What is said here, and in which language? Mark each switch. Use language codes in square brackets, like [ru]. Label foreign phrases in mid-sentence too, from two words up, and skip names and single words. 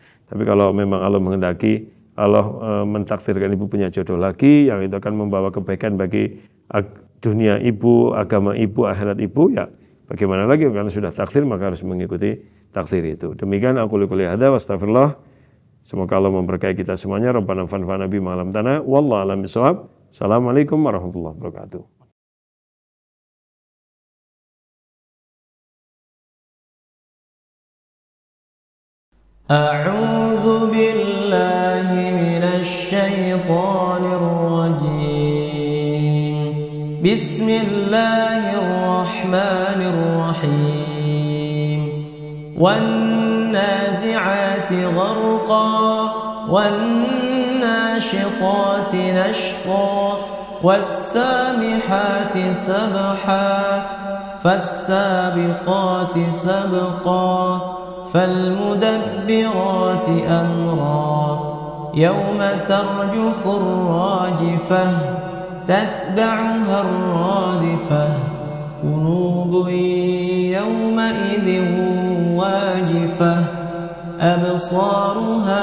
[id] Tapi kalau memang Allah menghendaki, Allah mentakdirkan ibu punya jodoh lagi, yang itu akan membawa kebaikan bagi dunia ibu, agama ibu, akhirat ibu, ya bagaimana lagi, karena sudah takdir maka harus mengikuti takdir itu. Demikian [ar] أقول قولي هذا وأستغفر الله. [id] Semoga Allah memberkahi kita semuanya. [ar] ربنا فانفعنا بما علمتنا والله أعلم بالصواب السلام عليكم ورحمة الله وبركاته. أعوذ بالله من الشيطان الرجيم. Bismillahirrahmanirrahim. والنازعات غرقا والناشطات نشطا والسابحات سبحا فالسابقات سبقا فالمدبرات أمرا يوم ترجف الراجفة تتبعها الرادفة قلوب يومئذ واجفة أبصارها